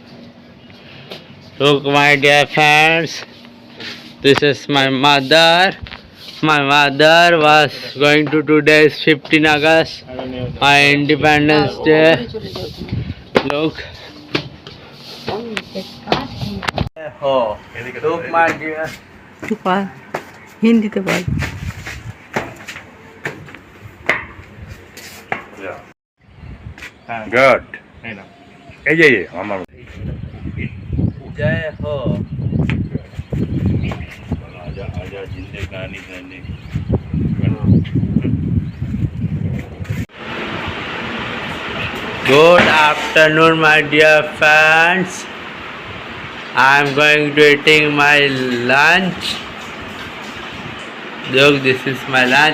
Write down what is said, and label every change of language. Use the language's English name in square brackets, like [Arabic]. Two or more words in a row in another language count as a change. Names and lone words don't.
[English] Look, my dear friends. This is my mother. My mother was going to today's 15 August, my Independence Day. Look. Oh, look, my dear. [Bangla] হিন্দিতে বল। [English] Good. [Bangla] এই যে আমার [Hindi] जय हो। आजा आजा जिंदगानी गाने। [English] Good afternoon, my dear friends. I am going to eating my lunch. Look, this is my lunch.